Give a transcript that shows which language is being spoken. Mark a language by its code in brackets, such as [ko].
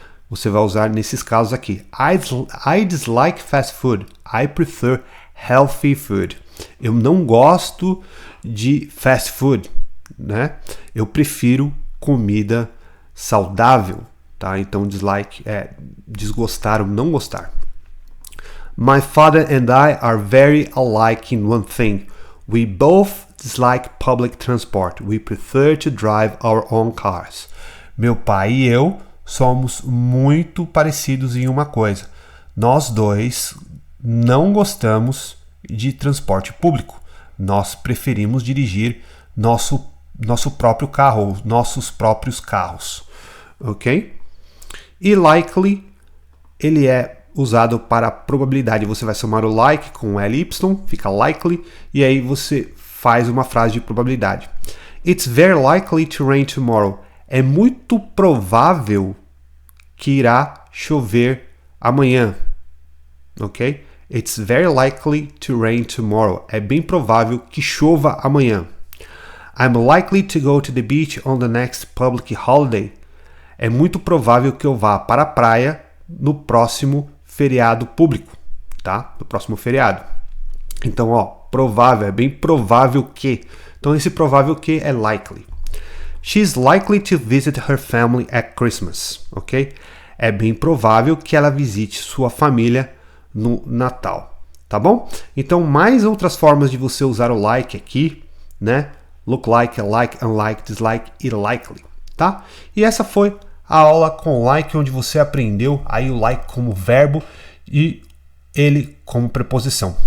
[pt] Você vai usar nesses casos aqui. [en] I dislike fast food. I prefer healthy food. [pt] Eu não gosto de fast food, né? Eu prefiro comida saudável, tá? Então dislike é desgostar ou não gostar. [en] My father and I are very alike in one thing. We both dislike public transport. We prefer to drive our own cars. [pt] Meu pai e eu somos muito parecidos em uma coisa. Nós dois não gostamos de transporte público. Nós preferimos dirigir nosso próprio carro, ou nossos próprios carros. Ok? E likely, ele é usado para probabilidade. Você vai somar o like com ly, fica likely, e aí você faz uma frase de probabilidade. [en] It's very likely to rain tomorrow. [pt] É muito provável que irá chover amanhã. Ok? [en] It's very likely to rain tomorrow. [pt] É bem provável que chova amanhã. [en] I'm likely to go to the beach on the next public holiday. [pt] É muito provável que eu vá para a praia no próximo feriado público, tá? No próximo feriado. Então, provável, é bem provável que. Então, esse provável que é likely. [en] She's likely to visit her family at Christmas, ok? [pt] É bem provável que ela visite sua família no Natal, tá bom? Então, mais outras formas de você usar o like aqui, né? Look like, alike, unlike, dislike e likely, tá? E essa foi a aula com like, onde você aprendeu aí o like como verbo e ele como preposição.